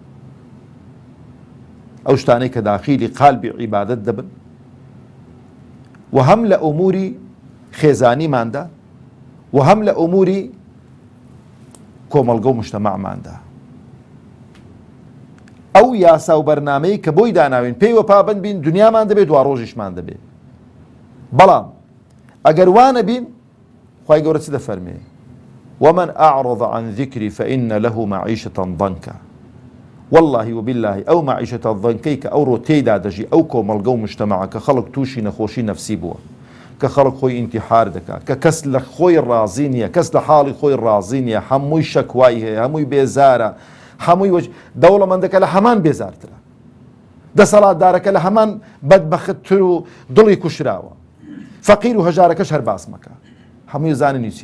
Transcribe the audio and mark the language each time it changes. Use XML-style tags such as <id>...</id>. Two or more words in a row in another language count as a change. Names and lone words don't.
<ckb>ئەو شتانەی کە داخیلی قالبی عیبادەت دەبن و هەم لە ئوموری خێزانیماندا و هەم لە ئوموری کۆمەڵگە و مجتەمەعماندا. ئەو یاسا و بەرنامەی کە بۆی داناوین پێیوە پابەند بین، دنیامان دەبێت دوا ڕۆژیشمان دەبێت. بەڵام ئەگەر وانە بین خوای گەورە چ دەفەرمێ</ckb> <ar>ومن أعرض عن ذكري فإن له معيشة ضنكا. والله وبالله</ar> <ckb>ئەو معیشەتە ضەنکەی کە ئەو ڕۆ تێیدا دەژی ئەو کۆمەڵگە و مجتەمەعە کە خەڵک تووشی نەخۆشی نەفسی بووە، کە خەڵک خۆی ئینتیحار دەکات، کە کەس لە خۆی ڕازی نییە، کەس لە حاڵی خۆی ڕازی نییە، هەمووی شەکوای هەیە، هەمووی بێزارە، هەمووی دەوڵەمەندەکە لە هەمان بێزارترە، دەسەڵاتدارەکە لە هەمان بەدبەختتر و دڵی کوشراوە، فەقیر و هەژارەکەش هەر باس مەکە، هەمووی زانانی چییە؟</ckb>